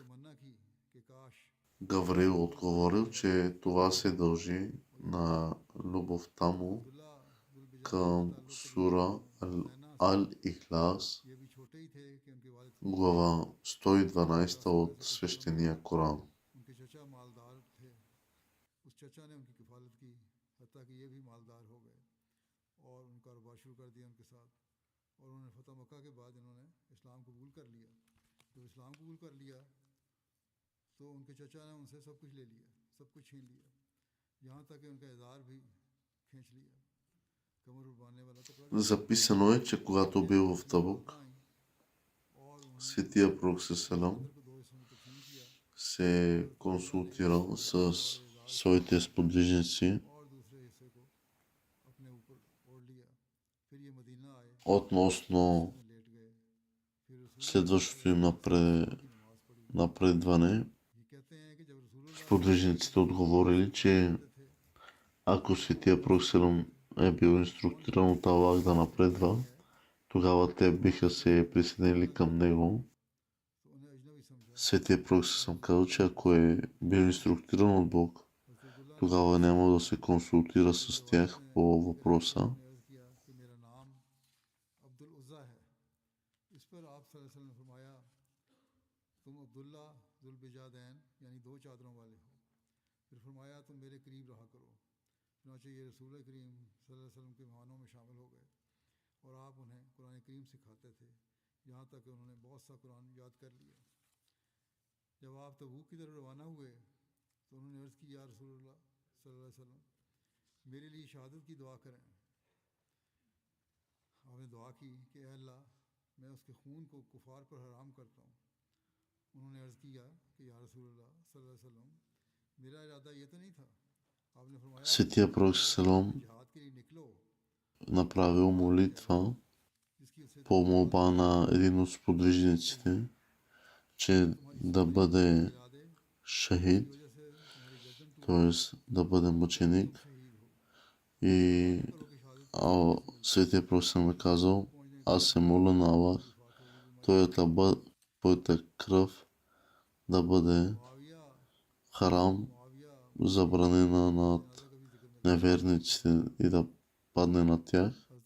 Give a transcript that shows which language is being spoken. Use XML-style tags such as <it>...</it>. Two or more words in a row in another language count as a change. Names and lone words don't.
<hi>तमन्ना की कि काश</hi> <bg>Гавриил отговорил, че това се дължи на любовта му</bg> <hi>अब्दुल्ला दुल</hi> <bg>към сура Ал-Ихлас,</bg> <hi>ये भी छोटे ही थे कि उनके वालिद</hi> <bg>глава 112 от свещения Коран.</bg> <hi>उनके चचा मालदार थे। उस चचा ने उनकी किफालत की, हत्ता कि ये भी मालदार हो गए और उनका कारोबार शुरू कर दिया उनके साथ। और उन्होंने फतह मक्का के बाद इन्होंने इस्लाम कबूल कर लिया। जब इस्लाम कबूल कर लिया तो उनके चचा ने उनसे सब कुछ ले लिया, सब कुछ छीन लिया, यहाँ तक कि उनका इज़ार भी खींच लिया। कमर बांधने वाला कपड़ा</hi> <bg>Записано е, че когато бил в Табук,</bg> <hi>और उन्होंने</hi> <bg>светия пророк салам</bg> <hi>को दो हिस्सों में तकसीम किया</hi> <bg>се консултирал с своите сподвижници</bg> <hi>और दूसरे हिस्से को अपने ऊपर ओढ़ लिया। फिर ये मदीना आए,</hi> <bg>относно</bg> <hi>लेट गए, फिर रसूल</hi> <bg>следващото им</bg> <hi>नमाज पढ़ी।</hi> <bg>напредване.</bg> <hi>ये कहते हैं कि जब रसूलुल्लाह</hi> <bg>Сподвижниците отговорили, че ако светия пророк салам е бил инструктиран от Аллах да напредва, тогава те биха се присъединили към него.</bg> <hi>तो उन्हें अजनबी समझा।</hi> <bg>Светия пророк съм казал, че ако е бил инструктиран от Бог,</bg> <hi>रसूलुल्लाह</hi> <bg>тогава няма да се консултира с тях по въпроса.</bg> <hi>ने अर्ज किया कि मेरा नाम अब्दुल उज़्ज़ा है। इस पर आप</hi> <ar>صلى الله عليه وسلم</ar> <hi>ने फरमाया, तुम अब्दुल्ला जुल बिजादैन यानी दो चादरों वाले हो। फिर फरमाया, तुम मेरे करीब रहा करो। चुनांचे ये रसूल करीम</hi> <ar>صلى الله عليه وسلم</ar> <hi>के मेहमानों में शामिल हो गए और आप उन्हें कुरान करीम सिखाते थे, यहाँ तक कि उन्होंने बहुत सा कुरान याद कर लिया। जब आप तबूक की तरफ रवाना हुए तो उन्होंने अर्ज़ की,</hi> <ar>يا رسول الله صلى الله عليه وسلم,</ar> <hi>मेरे लिए शहादत की दुआ करें। आपने दुआ की कि ऐ अल्लाह, मैं उसके खून को कुफार पर हराम करता हूँ। उन्होंने अर्ज़ किया कि</hi> <ar>يا رسول الله صلى الله عليه وسلم,</ar> <hi>मेरा इरादा ये तो नहीं था। आपने फरमाया,</hi> <bg>Светия пророк салам</bg> <hi>जिहाद के लिए निकलो,</hi> <bg>направил молитва</bg> <hi>जिसकी उसे</hi> <bg>по молба на един от сподвижниците, че да бъде шахид, т.е. да бъде мъченик. И Светия Пророк е казал: аз се моля на Аллах, твоята кръв да бъде харам, забранена над неверниците и да падне на тях.</bg>